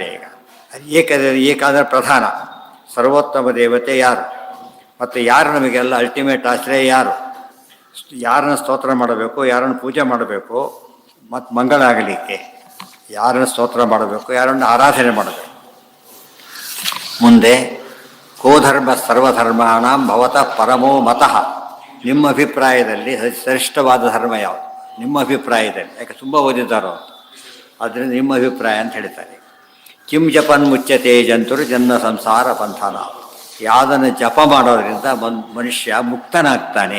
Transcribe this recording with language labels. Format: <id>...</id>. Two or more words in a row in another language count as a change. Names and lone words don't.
<kn>ಈಗ ಏಕಾದರೆ ಪ್ರಧಾನ ಸರ್ವೋತ್ತಮ ದೇವತೆ ಯಾರು, ಮತ್ತು ಯಾರು ನಮಗೆಲ್ಲ ಅಲ್ಟಿಮೇಟ್ ಆಶ್ರಯ ಯಾರು, ಯಾರನ್ನು ಸ್ತೋತ್ರ ಮಾಡಬೇಕು, ಯಾರನ್ನು ಪೂಜೆ ಮಾಡಬೇಕು, ಮತ್ತು ಮಂಗಳ ಆಗಲಿಕ್ಕೆ ಯಾರನ್ನು ಸ್ತೋತ್ರ ಮಾಡಬೇಕು, ಯಾರನ್ನು ಆರಾಧನೆ ಮಾಡಬೇಕು.</kn> <sa>ಮುಂದೆ ಕೋಧರ್ಮ ಸರ್ವಧರ್ಮಾಣಂ ಭವತಃ ಪರಮೋ ಮತಃ,</sa> <kn>ನಿಮ್ಮ ಅಭಿಪ್ರಾಯದಲ್ಲಿ ಶ್ರೇಷ್ಠವಾದ ಧರ್ಮ ಯಾವುದು ನಿಮ್ಮ ಅಭಿಪ್ರಾಯದಲ್ಲಿ? ಯಾಕೆ ತುಂಬ ಓದಿದ್ದಾರೋ ಆದ್ದರಿಂದ ನಿಮ್ಮ ಅಭಿಪ್ರಾಯ ಅಂತ ಹೇಳ್ತಾರೆ.</kn> <sa>ಕಿಂ ಜಪನ್ ಮುಚ್ಯತೆ ಜಂತುರು ಜನ್ಮ ಸಂಸಾರ ಬಂಧನ,</sa> <kn>ಯಾವುದನ್ನು ಜಪ ಮಾಡೋದರಿಂದ ಮನುಷ್ಯ ಮುಕ್ತನಾಗ್ತಾನೆ.</kn>